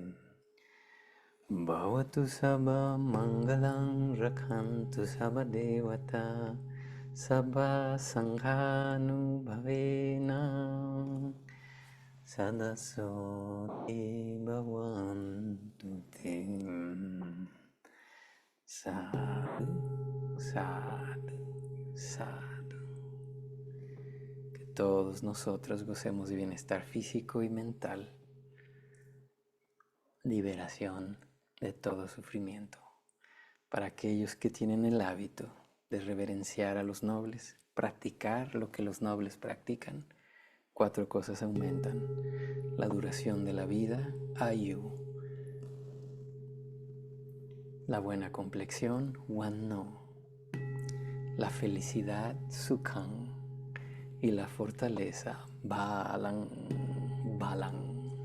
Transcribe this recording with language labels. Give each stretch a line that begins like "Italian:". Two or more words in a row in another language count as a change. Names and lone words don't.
Pali: Bhavatu sabha mangalang rakhantu sabha devata sabha sanghanu bhavena sadasoti bhavantu te. Sadhu, sadhu, sadhu.
Spanish: Que todos nosotros gocemos de bienestar físico y mental, liberación de todo sufrimiento. Para aquellos que tienen el hábito de reverenciar a los nobles, practicar lo que los nobles practican, 4 cosas aumentan: la duración de la vida, ayu; la buena complexión, wano; la felicidad, sukhang; y la fortaleza, balang, balang.